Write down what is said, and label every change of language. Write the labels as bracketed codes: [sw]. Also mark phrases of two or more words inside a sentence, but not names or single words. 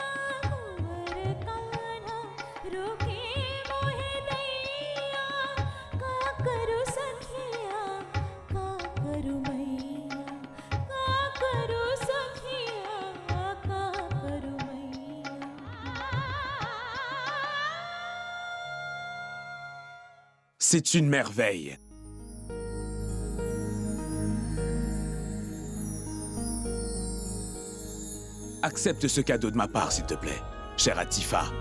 [hi] कुंवर कान्हा रोके मोहे दैया का करू सखिया का करू मैया का करू सखिया का करू मैया [fr] C'est une merveille. Accepte ce cadeau de ma part, s'il te plaît, chère Atifa.